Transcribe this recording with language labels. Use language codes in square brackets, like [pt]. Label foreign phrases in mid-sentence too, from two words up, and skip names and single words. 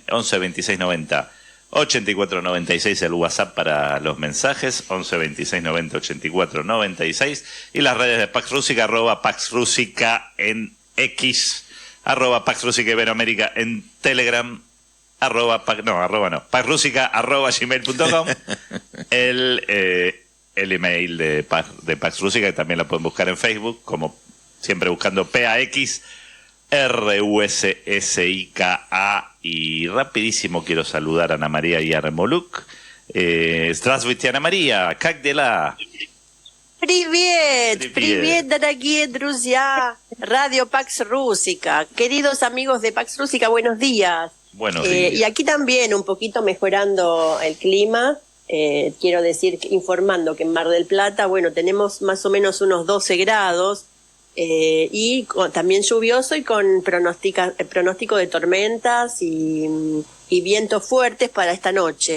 [es] 11 26 90 84 96 el WhatsApp para los mensajes, 11 26 90 84 96 y las redes de Pax Rúsica, @Pax Rúsica en X, @Pax Rúsica Iberoamérica en Telegram, Pax Rúsica @gmail.com, el email de Pax Rúsica, que también la pueden buscar en Facebook, como siempre buscando PAX RUSSIKA. Y rapidísimo quiero saludar a Ana María Yarmoluk. [ru] Здравствуйте, Ana María, как дела? Привет, дорогие друзья. [es] Radio Pax Rúsica. Queridos amigos de Pax Rúsica, buenos días. Buenos días. Y aquí también un poquito mejorando el clima. Quiero decir, informando que en Mar del Plata, bueno, tenemos más o menos unos 12 grados. Y también lluvioso y con pronóstico de tormentas y vientos fuertes para esta noche.